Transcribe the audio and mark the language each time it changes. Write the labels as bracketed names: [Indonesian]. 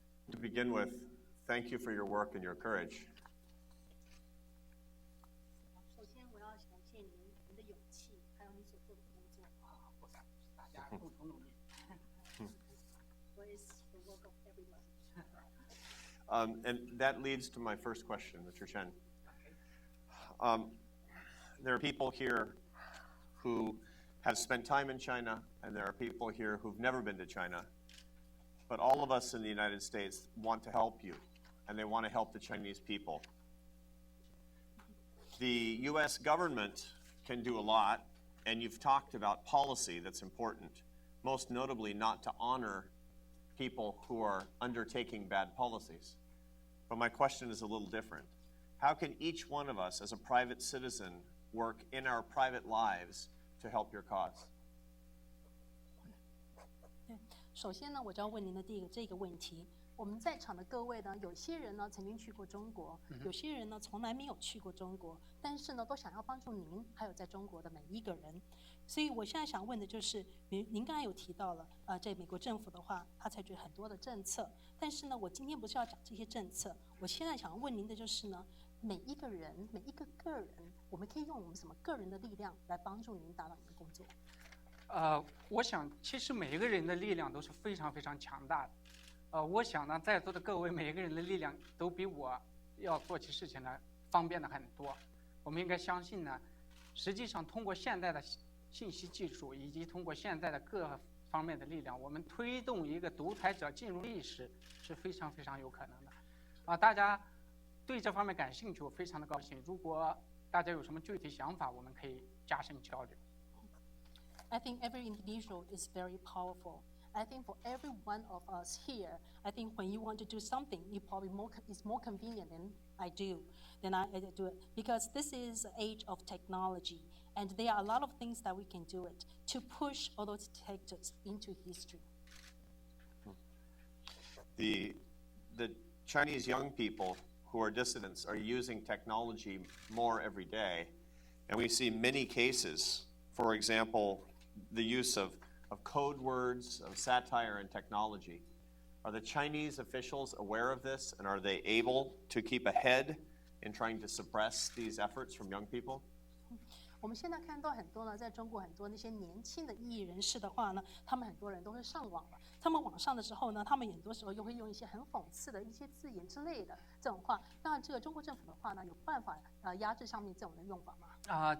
[English] To begin with, thank you for your work and your courage. [Chinese] 首先，我要感谢您的勇气，还有你所做的工作。大家共同努力。 [English] What is the work of everyone? And that leads to my first question, Mr. Chen. There are people here who have spent time in China, and there are people here who've never been to China. But all of us in the United States want to help you, and they want to help the Chinese people. The U.S. government can do a lot, and you've talked about policy that's important, most notably not to honor people who are undertaking bad policies. But my question is a little different. How can each one of us as a private citizen work in our private lives to help your cause? [Chinese] 首先呢，我就要问您的第一个这个问题。我们在场的各位呢，有些人呢曾经去过中国，有些人呢从来没有去过中国，但是呢都想要帮助您，还有在中国的每一个人。所以我现在想问的就是，您刚才有提到了，在美国政府的话，他采取很多的政策，但是呢，我今天不是要讲这些政策，我现在想要问您的就是呢，每一个人，每一个个人，我们可以用我们什么个人的力量来帮助您达到您的工作？我想其实每一个人的力量都是非常非常强大的。我想呢，在座的各位每一个人的力量都比我要做起事情来方便的很多。我们应该相信呢，实际上通过现在的信息技术以及通过现在的各方面的力量，我们推动一个独裁者进入历史是非常非常有可能的。大家对这方面感兴趣，我非常的高兴。如果大家有什么具体想法，我们可以加深交流。 [English] I think every individual is very powerful. I think for every one of us here, I think when you want to do something, you probably it's more convenient than I do it. Because this is the age of technology, and there are a lot of things that we can do it to push all those dictators into history. The Chinese young people who are dissidents are using technology more every day, and we see many cases, for example, the use of code words, of satire and technology. Are the Chinese officials aware of this, and are they able to keep ahead in trying to suppress these efforts from young people? [Chinese] 我们现在看到很多呢，在中国很多那些年轻的异议人士的话呢，他们很多人都是上网了。他们网上的时候呢，他们很多时候又会用一些很讽刺的一些字眼之类的这种话。当然，这个中国政府的话呢，有办法压制上面这种的用法吗？